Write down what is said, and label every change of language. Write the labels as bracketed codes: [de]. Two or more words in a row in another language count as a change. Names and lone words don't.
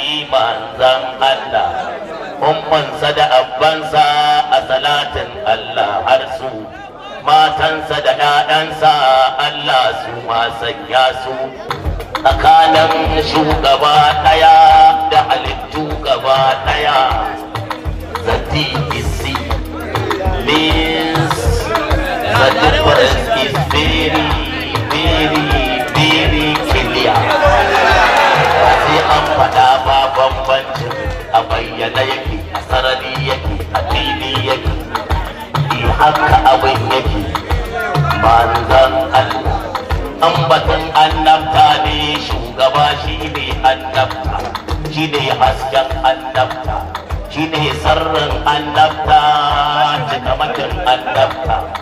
[ha] manzan Allah, ummansa da abbansa a salatin Allah har su, matansa da ƴaƴansa Allah su ma sanya su, tsakanin shugaba ɗaya da halittu gaba ɗaya. [en] The D E C means the difference is very, very, very clear. [ha] Ba sai an faɗa ba bambancin a bayyana yake, a sarari yake, a fili yake. Eh, haka abin yake. Manzon Allah, ambaton annabta ne, shugaba shi ne annabta, shi ne hasken annabta, shi ne sirrin annabta, cikamakin annabta.